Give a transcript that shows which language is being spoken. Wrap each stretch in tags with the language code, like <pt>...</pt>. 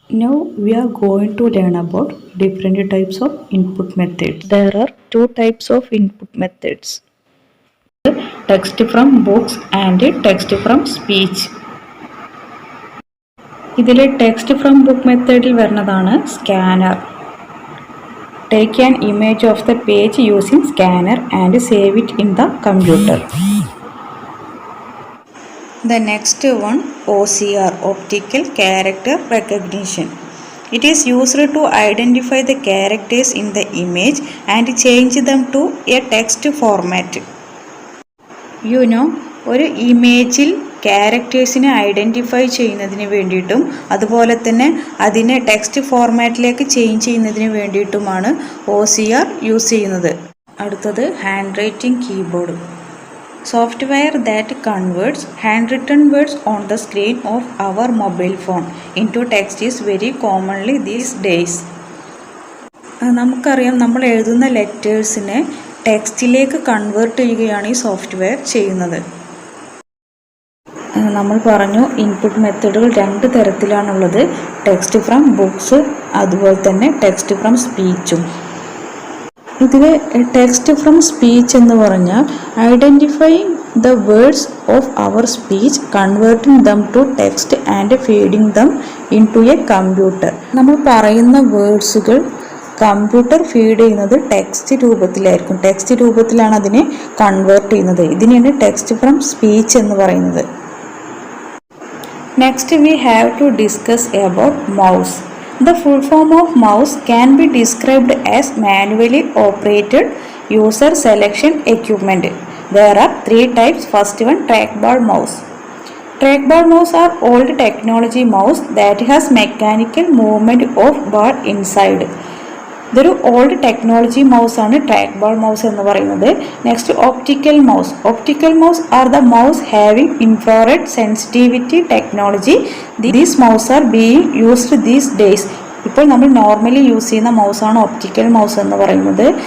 <en>Now we are going to learn about different types of input methods. There are two types of input methods. Text from books and text from speech.</en> <ml>ഇതിലെ text from book മെത്തേഡിൽ വരുന്നതാണ് scanner.</ml> <en>Take an image of the page using scanner and save it in the computer. The next one, OCR, optical character recognition. It is used to identify the characters in the image and change them to a text format. You know,</en> <ml>ഒരു ഇമേജിൽ ക്യാരക്ടേഴ്സിനെ identify ചെയ്യുന്നതിന് വേണ്ടിയിട്ടും അതുപോലെ തന്നെ അതിനെ text ഫോർമാറ്റിലേക്ക് change ചെയ്യുന്നതിന് വേണ്ടിയിട്ടുമാണ് OCR use ചെയ്യുന്നത്. അടുത്തത് hand writing keyboard.</ml> <en>Software that converts handwritten words on the screen of our mobile phone into text is very commonly these days.</en> <ml>നമുക്കറിയാം, നമ്മൾ എഴുതുന്ന ലെറ്റേഴ്സിനെ ടെക്സ്റ്റിലേക്ക് കൺവേർട്ട് ചെയ്യുകയാണ് ഈ സോഫ്റ്റ്വെയർ ചെയ്യുന്നത്. നമ്മൾ പറഞ്ഞു ഇൻപുട്ട് മെത്തേഡുകൾ രണ്ട് തരത്തിലാണുള്ളത്, ടെക്സ്റ്റ് ഫ്രം ബുക്സ് അതുപോലെ തന്നെ ടെക്സ്റ്റ് ഫ്രം സ്പീച്ചും.</ml> <en>ഇതിൽ text from speech</en> <ml>എന്ന് പറഞ്ഞാൽ</ml> <en>Identifying the words of our speech, converting them to text and feeding them into a computer.</en> <ml>നമ്മൾ പറയുന്ന വേർഡ്സുകൾ കമ്പ്യൂട്ടർ ഫീഡ് ചെയ്യുന്നത് ടെക്സ്റ്റ് രൂപത്തിലായിരിക്കും. ടെക്സ്റ്റ് രൂപത്തിലാണ് അതിനെ കൺവേർട്ട് ചെയ്യുന്നത്. ഇതിനെയാണ് ടെക്സ്റ്റ് ഫ്രം സ്പീച്ച് എന്ന് പറയുന്നത്.</ml> <en>Next we have to discuss about mouse. The full form of mouse can be described as manually operated user selection equipment. There are three types. First one, trackball mouse. Trackball mouse are old technology mouse that has mechanical movement of ball inside.</en> <ml>ഇതൊരു old technology mouse ആണ് ട്രാക്ബോൾ mouse എന്ന് പറയുന്നത്.</ml> <en>Next optical mouse. Optical mouse are the mouse having infrared sensitivity technology. These mouse are being used these days.</en> <ml>ഇപ്പോൾ നമ്മൾ normally use ചെയ്യുന്ന മൗസാണ് optical mouse എന്ന് പറയുന്നത്.</ml>